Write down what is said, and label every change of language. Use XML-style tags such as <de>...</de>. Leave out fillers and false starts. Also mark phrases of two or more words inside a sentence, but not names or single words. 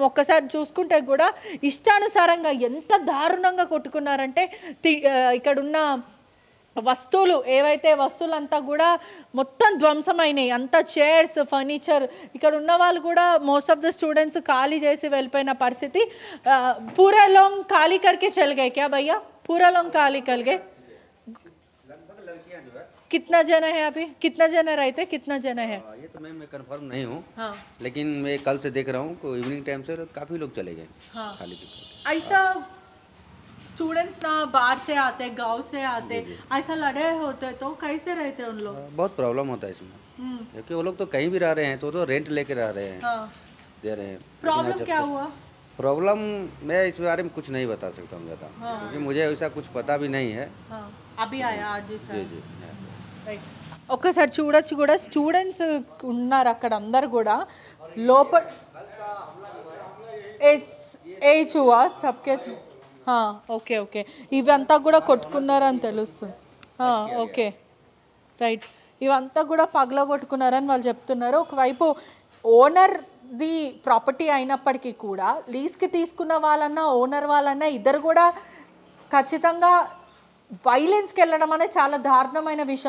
<te>ఒక్కసారి చూసుకుంటే కూడా ఇష్టానుసారంగా ఎంత దారుణంగా కొట్టుకున్నారంటే ఇక్కడున్న వస్తువులు, ఏవైతే వస్తువులంతా కూడా మొత్తం ధ్వంసమైనాయి.</te> <en>అంతా chairs, furniture.</en> <te>ఇక్కడ ఉన్న వాళ్ళు కూడా</te> <en>most of the students</en> <te>ఖాళీ చేసి వెళ్ళిపోయిన పరిస్థితి.</te> <hi>पूरा लोग खाली करके चल गए क्या भैया? पूरा लोग खाली कर गए? कितना जना है अभी? कितना जना रहते, कितना जना है? ये तो मैं कंफर्म नहीं हूँ। हाँ। लेकिन मैं कल से देख रहा हूँ कि</hi> <en>evening time</en> <hi>से काफ़ी लोग चले गए। हाँ। खाली ऐसा स्टूडेंट्स ना बाहर से आते, गांव से आते, ऐसा लड़े होते तो कैसे रहते उन लोग? बहुत प्रॉब्लम होता है इसमें, क्योंकि वो लोग तो कहीं भी रह रहे हैं, तो रेंट लेके रह रहे हैं। हाँ। दे रहे हैं। प्रॉब्लम क्या हुआ? प्रॉब्लम मैं इस बारे में कुछ नहीं बता सकता हूँ ज़्यादा, क्योंकि मुझे ऐसा कुछ पता भी नहीं है। हाँ। अभी आया आज ही जी जी।</hi> <te>ఒక్కసారి చూడొచ్చు కూడా, స్టూడెంట్స్ ఉన్నారు అక్కడ అందరు కూడా లోపల.</te> <hi>एज हुआ सबके?</hi> <en>okay okay.</en> <te>ఇవంతా కూడా కొట్టుకున్నారని తెలుస్తుంది.</te> <en>okay right.</en> <te>ఇవంతా కూడా పగలగొట్టుకున్నారని వాళ్ళు చెప్తున్నారు. ఒకవైపు ఓనర్ది ప్రాపర్టీ అయినప్పటికీ కూడా లీజ్కి తీసుకున్న వాళ్ళన్నా ఓనర్ వాళ్ళన్నా ఇద్దరు కూడా ఖచ్చితంగా వైలెన్స్కి వెళ్ళడం అనేది చాలా దారుణమైన విషయం.</te>